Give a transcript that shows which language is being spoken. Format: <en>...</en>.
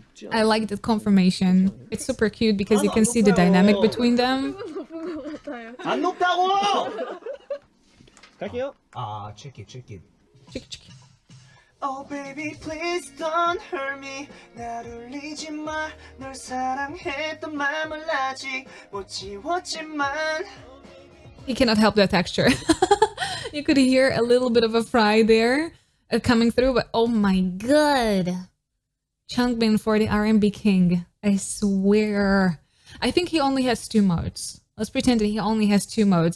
<en>I like the confirmation. It's super cute because you can see the dynamic between them.</en> <ko>안 높다고! 갈게요.</ko> <en>check it. Oh baby please don't hurt me.</en> <ko>날 울리지 마. 널 사랑했던 맘을 아직 못 지웠지만.</ko> <en>He cannot help that texture. You could hear a little bit of a fry there coming through, but oh my god. Changbin for the R&B king. I swear. I think he only has 2 modes. Let's pretend that he only has 2 modes.</en>